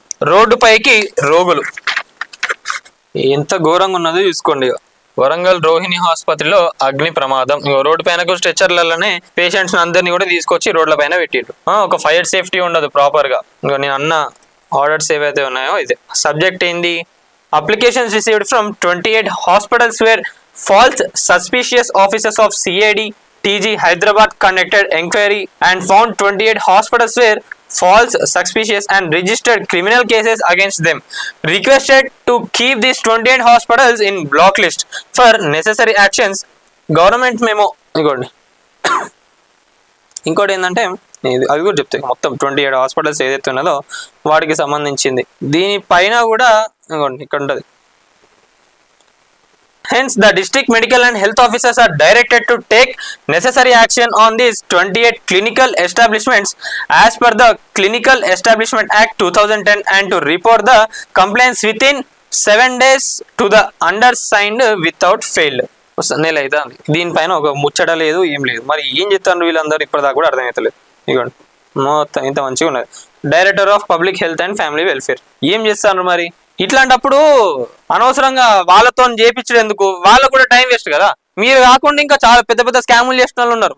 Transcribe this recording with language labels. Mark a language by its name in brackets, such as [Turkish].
[Telugu] Road పైకి రోగులు ఎంత ఘోరంగా ఉన్నదో చూసుకోండి. వరంగల్ రోహిణి ఆసుపత్రిలో అగ్ని ప్రమాదం. రోడ్డు పైన స్ట్రెచర్లలోనే పేషెంట్స్ అందరినీ కూడా తీసుకొచ్చి రోడ్ల పైన పెట్టిండ్రు. ఒక ఫైర్ సేఫ్టీ ఉండదు ప్రాపర్ గా. నేను అన్న ఆర్డర్స్ ఏవైతే ఉన్నాయో ఇదే సబ్జెక్ట్ ఏంది, [English] Applications received from 28 hospitals were false suspicious officers of CID TG Hyderabad conducted enquiry and found 28 hospitals were false suspicious and registered criminal cases against them. Requested to keep these 28 hospitals in block list for necessary actions. Government memo. [Telugu] ఇంకోటి ఏంటంటే అది కూడా చెప్తాయి మొత్తం 28 hospitals ఏదైతే ఉన్నదో వాటికి సంబంధించింది. దీనిపైన కూడా ఇక్కడ ఉంటుంది. [English] Hence, the district medical and health officers are directed to take necessary action on these 28 clinical establishments as per the Clinical Establishment Act 2010 and to report the complaints within 7 days to the undersigned without fail. [Telugu] నెల అయితే దీనిపైన ఒక ముచ్చట లేదు, ఏం లేదు. మరి ఏం చెప్తారు వీళ్ళందరూ ఇప్పటిదాకా కూడా అర్థమవుతలేదు. ఇదిగోండి మొత్తం ఇంత మంచిగా ఉన్నది. Director of public health and family welfare ఏం చేస్తారు మరి? ఇట్లాంటప్పుడు అనవసరంగా వాళ్ళతో చేపించడం ఎందుకు? వాళ్ళకు కూడా టైం వేస్ట్ కదా. మీరు కాకుండా ఇంకా చాలా పెద్ద పెద్ద స్కాములు చేసిన వాళ్ళు ఉన్నారు.